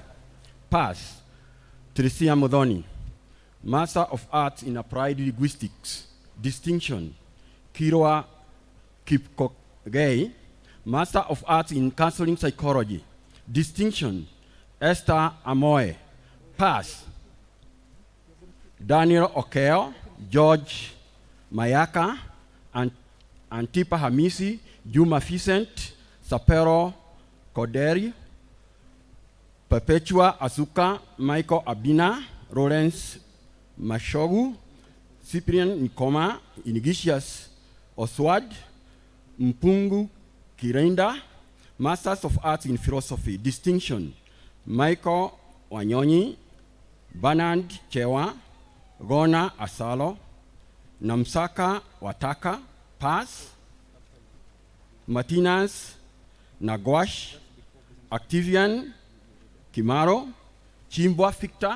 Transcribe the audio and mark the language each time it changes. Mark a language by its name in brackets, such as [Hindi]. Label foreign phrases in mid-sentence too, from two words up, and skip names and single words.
[English] Pass, Teresia Modoni. Master of Arts in Applied Linguistics, distinction, Kiroa Kipkogei. Master of Arts in Counseling Psychology, distinction, Esther Amoe. Pass, Daniel Okeo, George Mayaka, and Antipa Hamisi, Juma Vicent, Sapero Koderi, Perpetua Azuka, Michael Abina, Lawrence Mashogu, Cyprian Nikoma, Inigitius Oswald, Mpungu Kirenda. Masters of Arts in Philosophy, distinction, Michael Wanyonyi, Bernard Chewa, Gona Asalo, Namsaka Wataka. Pass, Martinez Nagwash, Activian Kimaro, Chimbwa Victor.